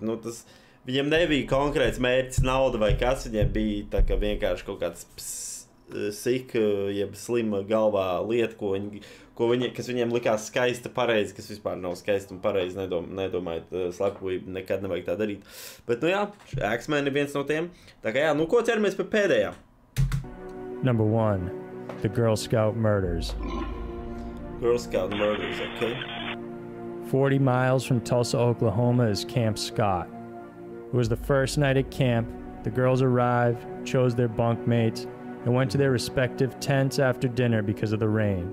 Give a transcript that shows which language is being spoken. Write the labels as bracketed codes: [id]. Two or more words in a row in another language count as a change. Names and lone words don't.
[lv] Nu, viņiem nebija konkrēts mērķis, nauda vai kas, viņiem bija tā kā vienkārši kaut kāds jeb slima galvā lieta, kas viņiem likās skaista pareizi, kas vispār nav skaista un pareizi, nedomājot slepkavību, nekad nevajag tā darīt. Bet, nu jā, Axeman ir viens no tiem. Tā kā jā, nu ko ķeramies pie pēdējā? [en] Number 1. The Girl Scout Murders. Girl Scout Murders, okay. 40 miles from Tulsa, Oklahoma is Camp Scott. It was the first night at camp. The girls arrived, chose their bunkmates, and went to their respective tents after dinner because of the rain.